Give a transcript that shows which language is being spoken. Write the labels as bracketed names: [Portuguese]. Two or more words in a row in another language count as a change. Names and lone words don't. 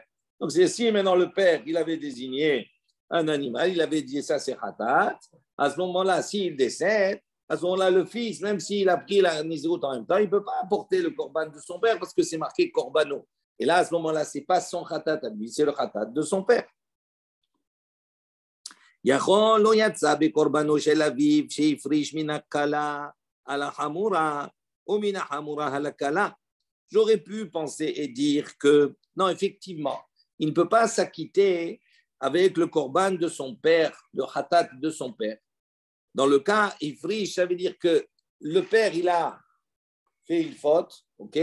[French] Donc c'est si maintenant le père il avait désigné un animal, il avait dit ça c'est Hatat, à ce moment-là s'il décède, À ce moment-là, le fils, même s'il a pris la Nézirut en même temps, il ne peut pas apporter le korban de son père parce que c'est marqué korbano. Et là, à ce moment-là, ce n'est pas son khatat à lui, c'est le khatat de son père. [Hebrew] יכול לא יצא בקרבנו של אביו שהפריש מן הקלה על החמורה ou מן החמורה על הקלה. [French] J'aurais pu penser et dire que, non, effectivement, il ne peut pas s'acquitter avec le korban de son père, le khatat de son père. Dans le cas ifrish, ça veut dire que le père, il a fait une faute, ok?